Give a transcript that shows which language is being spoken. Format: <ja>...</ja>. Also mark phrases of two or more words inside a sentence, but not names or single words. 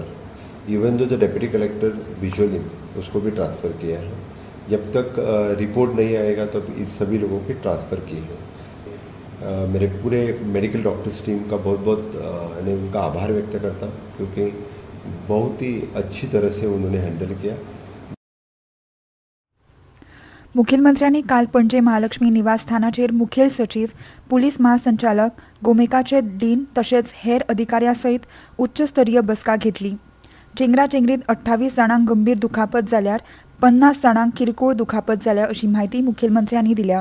<en>even though the deputy collector visually</en> <hi>उसको भी ट्रांसफ़र किया है. जब तक रिपोर्ट नहीं आएगा तो इस सभी लोगों की ट्रांसफ़र की है. मेरे पूरे</hi> <en>medical doctors team</en> <hi>का बहुत बहुत मैं उनका आभार व्यक्त करता हूँ, क्योंकि बहुत ही अच्छी तरह से उन्होंने हैंडल किया.</hi> <kok>मुखेलमंत्र्यांनी काल पणजे महालक्ष्मी निवासस्थानाचेर मुखेल सचिव, पुलीस महासंचालक, गोमेकाचे डीन तशेंच हेर अधिकाऱ्यां सयत उच्चस्तरीय बसका घेतली. चेंगराचेंगरीत 28 जाणांक गंभीर दुखापत जाल्यार 50 जाणांक किरकोळ दुखापत जाल्या अशी माहिती मुखेलमंत्र्यांनी दिल्या.</kok>